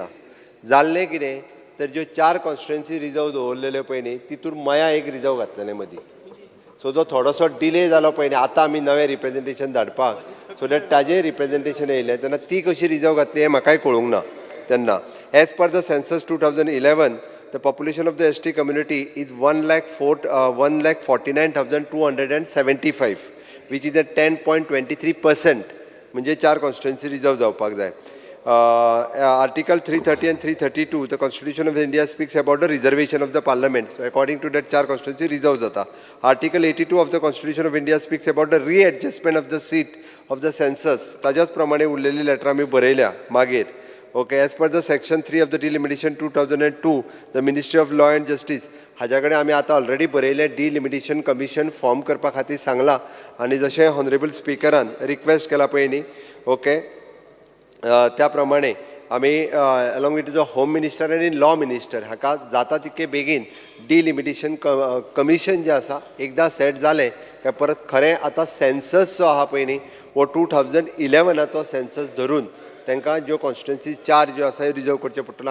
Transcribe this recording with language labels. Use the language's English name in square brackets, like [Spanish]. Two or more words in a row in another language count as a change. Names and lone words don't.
[Konkani] जाल्लें कितें तर ज्यो 4 कॉन्स्टिट्युएन्सी रिजर्व दवरलेल्यो पळय न्ही तितून मया एक रिजर्व घातलेलें मदीं. सो जो थोडोसो डिले जालो पळय न्ही आतां आमी नवें रिप्रेझेंटेशन धाडपाक, [English] so that [Konkani] ताजें रिप्रेझेंटेशन येयलें तेन्ना ती कशी रिजर्व घातली हें म्हाकाय कळूंक ना तेन्ना. [English] as per the census 2011 the population of the ST community is 1,49,275, which is a 10.23%. [Konkani] म्हणजे 4 कॉन्स्टिट्युएन्सी रिजर्व जावपाक जाय. [English] Article 330 and 332, the Constitution of India speaks about the reservation of the Parliament. So according to that 4 constituency reserve jata. Article 82 of the Constitution of India speaks about the readjustment of the seat of the census. [Konkani] ताज्याच प्रमाणे उरलेली लेटर आमी बरयल्या मागीर. [English] Okay, as per the section 3 of the delimitation 2002, the Ministry of Law and Justice, [Konkani] हाज्या कडेन आमी आतां ऑलरेडी बरयलें [English] delimitation commission [Konkani] फॉर्म करपा खातीर सांगलां आनी जशें हॉनरेबल स्पिकरान रिक्वेस्ट केला पळय न्ही, ओके, त्या प्रमाणे आमी [English] along with the home minister [Konkani] आनी [English] law minister [Konkani] हाका जाता तितके बेगीन [English] delimitation commission [Konkani] जें आसा एकदां सेट जालें काय परत खरें आतां सेन्सस जो आहा पळय न्ही वो 2011चो सेन्सस धरून तांकां ज्यो कॉन्स्टिट्युएन्सीज 4 ज्यो आसा रिजर्व करचे पडटलो.